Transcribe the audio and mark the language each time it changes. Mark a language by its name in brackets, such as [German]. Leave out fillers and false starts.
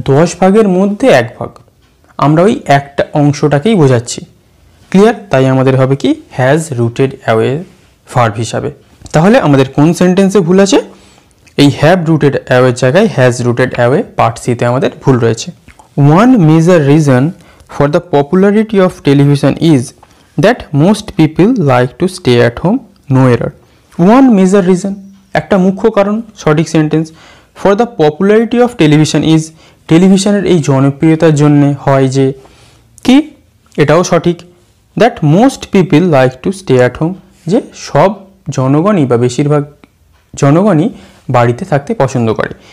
[Bangla] 10 ভাগের মধ্যে 1 ভাগ, আমরা ওই একটা অংশটাকেই বোঝাচ্ছি। ক্লিয়ার? তাই আমাদের হবে কি হ্যাজ রুটেড অ্যাওয়ে ভার্ব হিসাবে। তাহলে আমাদের কোন সেন্টেন্সে ভুল আছে? এই হ্যাভ রুটেড অ্যাওয়ের জায়গায় হ্যাজ রুটেড অ্যাওয়ে পার্ট সিতে আমাদের ভুল রয়েছে। [English] One major reason for the popularity of television is that most people like to stay at home, no error. One major reason, [Bangla] একটা মুখ্য কারণ, সঠিক sentence. [English] For the popularity of television is, [Bangla] টেলিভিশনের এই জনপ্রিয়তার জন্য হয় যে কি, এটাও সঠিক। [English] That most people like to stay at home, [Bangla] যে সব জনগণই বা বেশিরভাগ জনগণই বাড়িতে থাকতে পছন্দ করে।